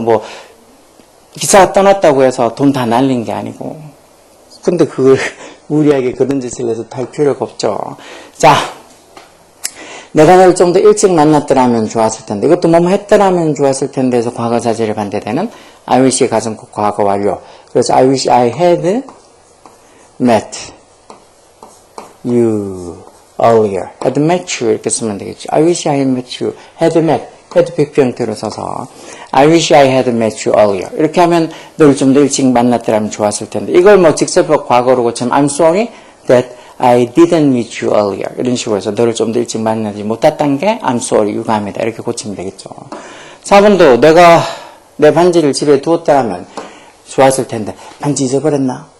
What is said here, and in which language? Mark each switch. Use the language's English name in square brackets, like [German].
[Korean] 뭐 기차가 떠났다고 해서 돈 다 날린 게 아니고. 근데 그걸 무리하게 그런 짓을 해서 탈 필요가 없죠. 자, 내가 널 좀 더 일찍 만났더라면 좋았을 텐데 이것도 뭐뭐 했더라면 좋았을 텐데 해서 과거 자제를 반대되는 I wish 가정법 과거 완료. [English] 그래서 I wish I had met you earlier. had met you [Korean] 이렇게 쓰면 되겠죠. [English] I wish I had met you. had met. had pp [Korean] 형태로 써서 [English] I wish I had met you earlier. [Korean] 이렇게 하면 널 좀 더 일찍 만났더라면 좋았을 텐데 이걸 뭐 직접 과거로 고치면 [English] I'm sorry that I didn't meet you earlier. [Korean] 이런 식으로 해서 너를 좀 더 일찍 만나지 못했던 게 [English] I'm sorry [Korean] 유감이다. 이렇게 고치면 되겠죠. 4번도 내가 내 반지를 집에 두었더라면 좋았을 텐데 반지 잊어버렸나?